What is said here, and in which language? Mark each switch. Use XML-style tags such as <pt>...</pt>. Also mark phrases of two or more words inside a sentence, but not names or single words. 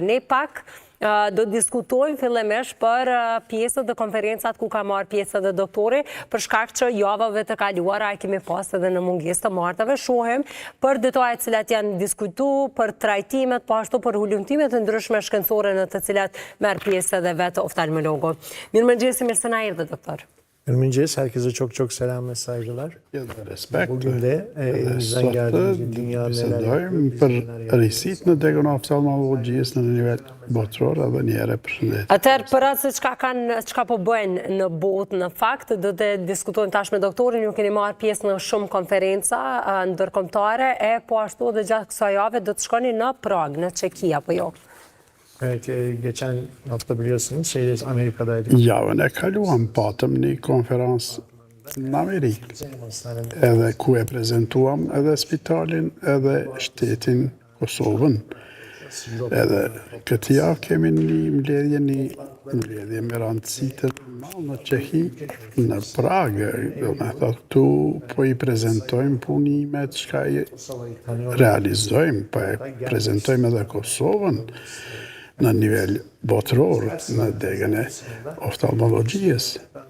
<sq>Ne pak do diskutojmë fillimisht për pjesët dhe konferencat ku ka marrë pjesë edhe doktori, për shkak që javave të kaluara e kemi pas edhe në mungesë të martave, shohim për detajet cilat janë diskutuar, për trajtimet, po ashtu për hulumtimet të ndryshme shkencore në të cilat merr pjesë edhe vetë oftalmologu. Mirëmëngjes, mirë se na erdhë, doktor. Mirëmëngjes,</sq> <tr>herkese çok selam ve saygılar. Respekt. Bugün de elimizden geldiğince dünyanın</tr> <sq>Bisedojmë për rrisit në degën e oftalmologjisë në nivel botëror edhe një herë përshëndetje. Atëherë për atë çka po bëjnë në botë në fakt, do të diskutojmë tash me doktorin, ju keni marrë pjesë në shumë konferenca ndërkombëtare e po ashtu edhe gjatë kësaj jave do të shkoni në Prag, në Çeki apo jo?</sq> <tr>Evet, geçen hafta biliyorsunuz Amerika'daydık.</tr> <sq>Javën e kaluam patëm një konferencë në Amerikë, edhe ku e prezentuam edhe spitalin edhe shtetin Kosovën. Edhe këtë javë kemi një mbledhje me rëndësi të madhe në Çehi, në Pragë, do me thotë këtu po i prezentojmë punimet çka i realizojmë, po e prezentojmë edhe Kosovën në nivel botëror në degën e oftalmologjisë.</sq>